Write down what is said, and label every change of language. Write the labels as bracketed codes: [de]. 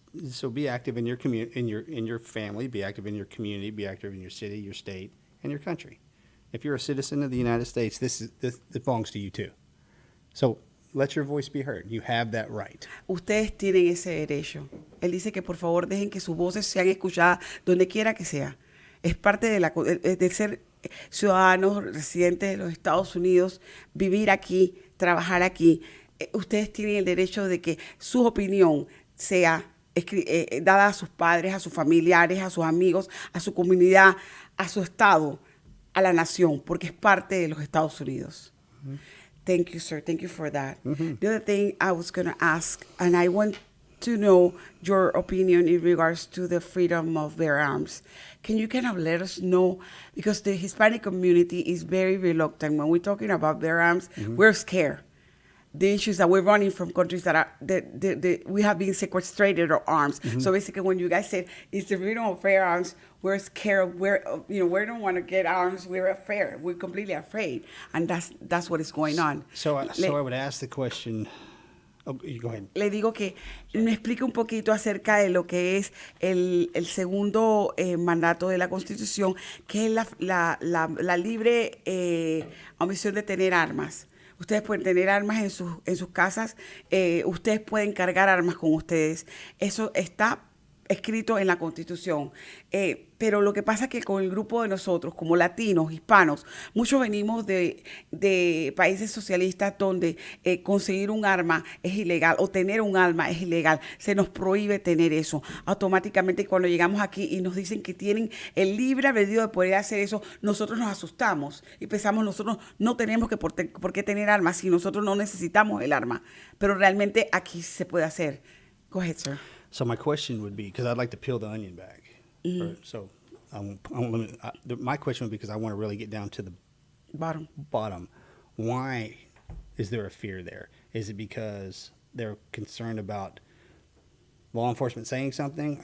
[en] So be active in your community, in your family, be active in your community, be active in your city, your state, and your country. If you're a citizen of the United States, this belongs to you too. So let your voice be heard. You have that right. [es] Ustedes tienen ese derecho. Él dice que por favor dejen que sus voces sean escuchadas donde quiera que sea. Es parte de ser ciudadanos residentes de los Estados Unidos, vivir aquí, trabajar aquí. Ustedes tienen el derecho de que su opinión sea dada a sus padres, a sus familiares, a sus amigos, a su comunidad, a su estado, a la nación, porque es parte de los Estados Unidos. [en] Mm-hmm. Thank you, sir. Thank you for that. Mm-hmm. The other thing I was going to ask, and I want to know your opinion in regards to the freedom of bear arms. Can you kind of let us know, because the Hispanic community is very reluctant. When we're talking about bear arms, mm-hmm. we're scared. The issues that we're running from countries that are we have been sequestrated our arms. Mm-hmm. So basically, when you guys said it's the freedom of bear arms, we're scared. We don't want to get arms. We're afraid. We're completely afraid, and that's what is going on. So I would ask the question. Oh, you go ahead. [es] Le digo que me explique un poquito acerca de lo que es el segundo mandato de la Constitución, que es la libre omisión de tener armas. Ustedes pueden tener armas en sus casas, ustedes pueden cargar armas con ustedes. Eso está escrito en la Constitución. Pero lo que pasa es que con el grupo de nosotros, como latinos, hispanos, muchos venimos de países socialistas donde conseguir un arma es ilegal o tener un arma es ilegal. Se nos prohíbe tener eso. Automáticamente cuando llegamos aquí y nos dicen que tienen el libre albedrío de poder hacer eso, nosotros nos asustamos y pensamos nosotros no tenemos por qué tener armas si nosotros no necesitamos el arma. Pero realmente aquí se puede hacer. [en] Go ahead, sir. So my question would be, because I'd like to peel the onion back. Mm-hmm. My question would be, because I want to really get down to the bottom. Why is there a fear there? Is it because they're concerned about law enforcement saying something?